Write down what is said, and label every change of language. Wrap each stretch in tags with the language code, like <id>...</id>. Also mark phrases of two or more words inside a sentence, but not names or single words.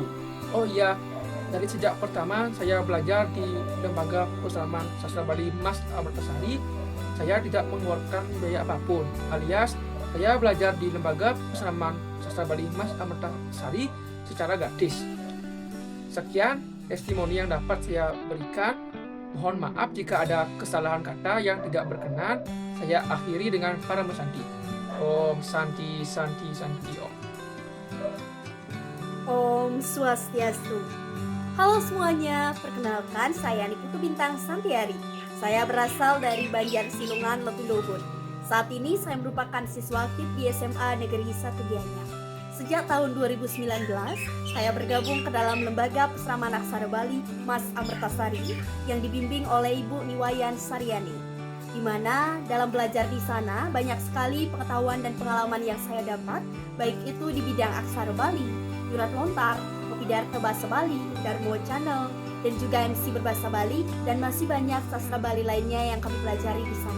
<id>Oh iya, dari sejak pertama saya belajar di Lembaga Peseraman Sastra Bali Mas Amertasari, saya tidak mengeluarkan biaya apapun, alias saya belajar di Lembaga Peseraman Sastra Bali Mas Amertasari secara gratis. Sekian testimoni yang dapat saya berikan. Mohon maaf jika ada kesalahan kata yang tidak berkenan. Saya akhiri dengan Parama Santi.</id> <sa>Om Santi Santi Santi Om. Om Swastiastu.</sa> <id>Halo semuanya, perkenalkan saya Niputu Bintang Santiari. Saya berasal dari Banjar Silungan, Letunduh. Saat ini saya merupakan siswa aktif di SMA Negeri 1 Gianyar. Sejak tahun 2019, saya bergabung ke dalam Lembaga Peseraman Aksara Bali Mas Amertasari yang dibimbing oleh Ibu Niwayan Saryani, di mana dalam belajar di sana banyak sekali pengetahuan dan pengalaman yang saya dapat, baik itu di bidang aksara Bali, nyurat lontar, Pidato Bahasa Bali, Darmo Channel, dan juga MC berbahasa Bali, dan masih banyak sastra Bali lainnya yang kami pelajari di sana.</id>